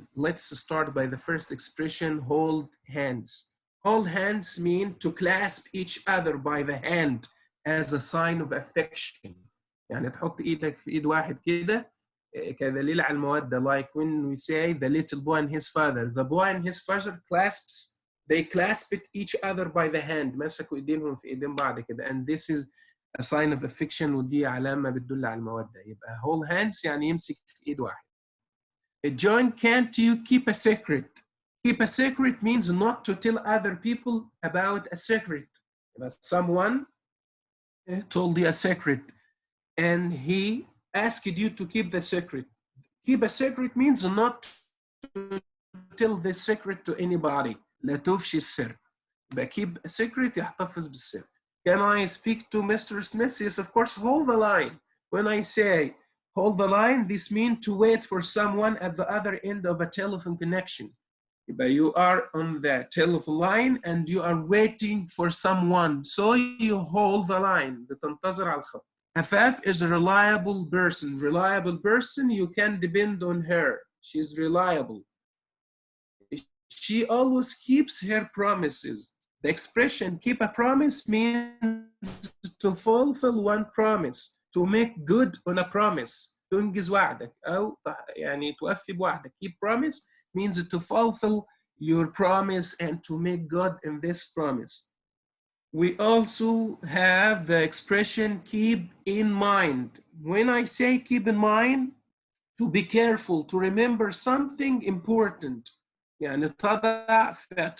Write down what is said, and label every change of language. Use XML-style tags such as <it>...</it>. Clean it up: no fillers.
<en>Let's start by the first expression, hold hands. Hold hands mean to clasp each other by the hand as a sign of affection.</en> <ar>يعني تحط ايدك في ايد واحد كده كدليل على المودة.</ar> <en>Like when we say the little boy and his father. The boy and his father they clasped each other by the hand.</en> <ar>مسكوا ايدينهم في ايدين بعض كده.</ar> <en>And this is a sign of affection,</en> <ar>ودي علامة بتدل على المودة. يبقى hold hands يعني يمسك في ايد واحد.</ar> <en>John, can't you keep a secret? Keep a secret means not to tell other people about a secret. But someone told you a secret and he asked you to keep the secret. Keep a secret means not to tell the secret to anybody.</en> <ar>لا تفشي السر. يبقى keep a secret يحتفظ بالسر.</ar> <en>Can I speak to Mr. Smith? Yes, of course. Hold the line. When I say hold the line, this means to wait for someone at the other end of a telephone connection. But you are on the telephone line and you are waiting for someone. So you hold the line.</en> <ar>بتنتظر على الخط.</ar> <en>Afaf is a reliable person. Reliable person, you can depend on her. She's reliable. She always keeps her promises. The expression keep a promise means to fulfill one promise, to make good on a promise.</en> <ar>تنجز وعدك أو يعني توفي بوعدك.</ar> <en>Keep promise means to fulfill your promise and to make good in this promise. We also have the expression keep in mind. When I say keep in mind, to be careful, to remember something important.</en> <ar>يعني تضع في</ar>